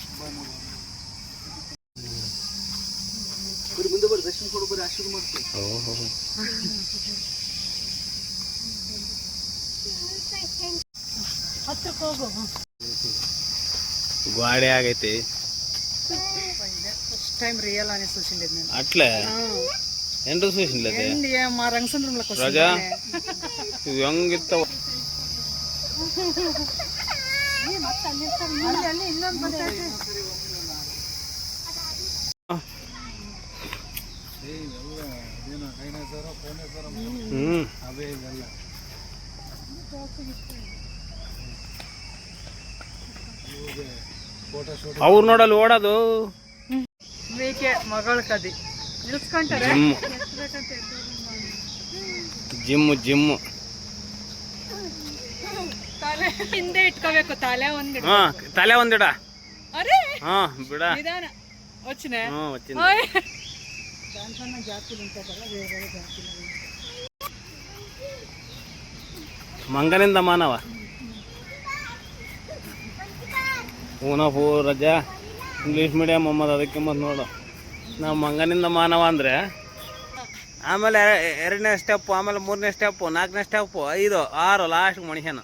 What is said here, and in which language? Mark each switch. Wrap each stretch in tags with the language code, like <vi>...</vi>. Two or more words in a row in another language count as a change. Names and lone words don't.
<kn>ಹತ್ರಕ್ಕೆ ಹೋಗು. ಗಾಡಿ ಆಗೈತಿ</kn> <en>first time real</en> <te>ಆನೆ చూసిండేది నేను. అట్లే ಎಂಟು చూసిండేది ఏంది మా రంగసంద్రంలోకి రాజా ఇవి ಹೆಂಗಿತ್ತವ</te> <kn>ಅಲ್ಲಿ ಇನ್ನೊಂದು ಬರ್ತೈತೆ. ಅವ್ರು ನೋಡಲ್ಲಿ ಓಡೋದು ಮೇಕೆ ಮಗಳ ಕದಿ ನಿಲ್ಸ್ಕೊಂತಾರೆ. ಜಿಮ್ಮು ಜಿಮ್ಮು ತಲೆ ಹಿಂದೆ ಇಟ್ಕೋಬೇಕು. ತಲೆ ಒಂದಿಡ. ಹಾ ತಲೆ ಒಂದಿಡ. ಅರೆ ಹಾ ಬಿಡ</kn> <te>ನಿಧಾನ వచ్చినే. వచ్చింది. దానికన్నా జాతులు ఉంటాయి కదా, వేరే వేరే జాతులు.</te> <kn>ಮಂಗನಿಂದ ಮಾನವ ಊನಪು ರಜಾ</kn> <en>English medium</en> <kn>ಅಮ್ಮದು ಅದಕ್ಕೆ ಮತ್ತು ನೋಡು ನಾವು ಮಂಗನಿಂದ ಮಾನವ ಅಂದರೆ ಆಮೇಲೆ ಎರಡನೇ ಸ್ಟೆಪ್ಪು, ಆಮೇಲೆ ಮೂರನೇ ಸ್ಟೆಪ್ಪು, ನಾಲ್ಕನೇ ಸ್ಟೆಪ್ಪು, 5, 6 ಲಾಸ್ಟ್ ಮನುಷ್ಯನು.</kn>